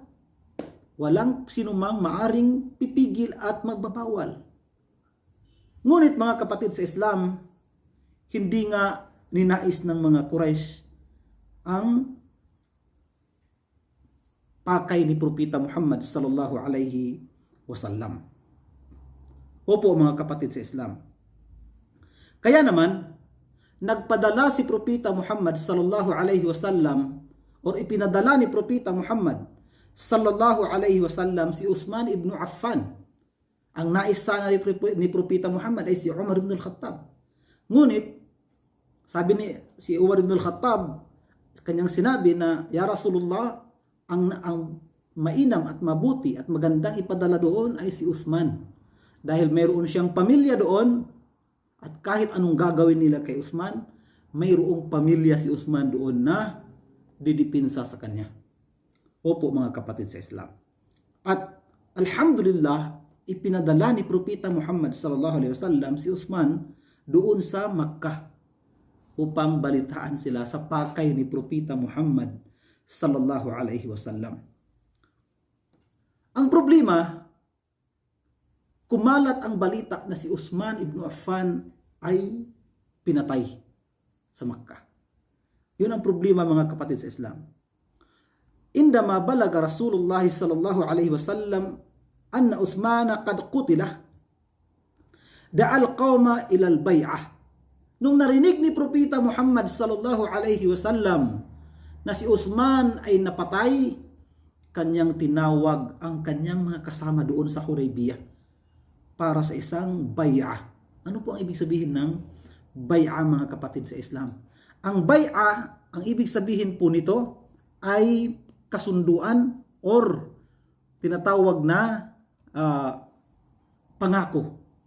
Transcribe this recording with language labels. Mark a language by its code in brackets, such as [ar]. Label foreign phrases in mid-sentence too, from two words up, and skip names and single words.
[tl] Walang sinumang maaring pipigil at magbabawal. Ngunit mga kapatid sa Islam, hindi nga ninais ng mga Quraysh ang pakay ni Propeta Muhammad [ar] صلى الله عليه وسلم. [tl] Opo mga kapatid sa Islam. Kaya naman, nagpadala si Propeta Muhammad [ar] صلى الله عليه وسلم [tl] o ipinadala ni Propeta Muhammad [ar] صلى الله عليه وسلم [tl] si Uthman ibn Affan. Ang nais sana ni Propeta Muhammad ay si Umar ibn al-Khattab. Ngunit, sabi ni si Umar ibn al-Khattab, kanyang sinabi na, [ar] يا رسول الله, [tl] ang mainam at mabuti at magandang ipadala doon ay si Uthman. Dahil mayroon siyang pamilya doon, at kahit anong gagawin nila kay Uthman, mayroong pamilya si Uthman doon na didipinsa sa kanya. Opo mga kapatid sa Islam. At alhamdulillah, ipinadala ni Propeta Muhammad [ar] صلى الله عليه وسلم [tl] si Uthman doon sa Makkah upang balitaan sila sa pakay ni Propeta Muhammad [ar] صلى الله عليه وسلم. [tl] Ang problema, kumalat ang balita na si Uthman ibn Affan ay pinatay sa Makkah. Yun ang problema mga kapatid sa Islam. [ar] عندما بلغ رسول الله صلى الله عليه وسلم أن عثمان قد قتل، دعا القوم إلى البيعة. [tl] Nung narinig ni Propeta Muhammad [ar] صلى الله عليه وسلم [tl] na si Uthman ay napatay, kanyang tinawag ang kanyang mga kasama doon sa Hudaybiyah para sa isang bay'ah. Ano po ang ibig sabihin ng bay'ah mga kapatid sa Islam? Ang bay'ah, ang ibig sabihin po nito ay kasunduan or tinatawag na pangako.